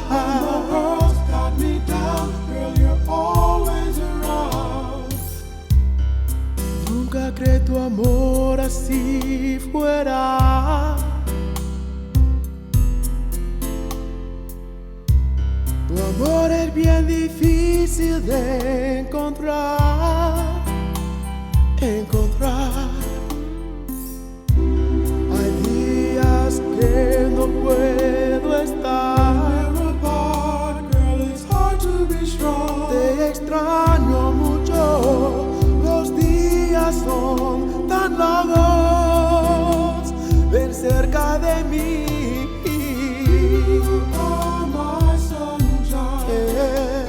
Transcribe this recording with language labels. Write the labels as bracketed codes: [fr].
[en] When the world's got me down, girl, you're always around. [es] Nunca creí tu amor así fuera. Tu amor es bien difícil de encontrar, encontrar. Hay días que no puedo estar. [en] We're apart, girl, it's hard to be strong. [es] Te extraño mucho. Los días son tan largos. Ven cerca de mí. [en] You are my sunshine. Yeah.